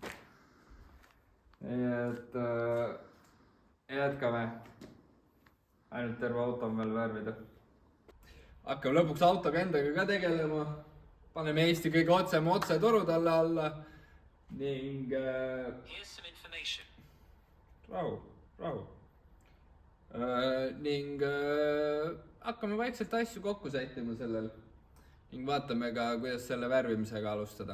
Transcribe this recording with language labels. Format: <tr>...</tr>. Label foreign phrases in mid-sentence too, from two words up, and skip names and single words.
<et>Nii et jätkame. Ainult terve auto on veel värvida. Hakkame lõpuks autoga endaga ka tegelema. Paneme Eesti kõige otse torud alla. Ning</et> <en>Here's some information.</en> <et>Rahu. Ning hakkame vaikselt asju kokku sättima sellel. Ning vaatame ka, kuidas selle värvimisega alustada.</et>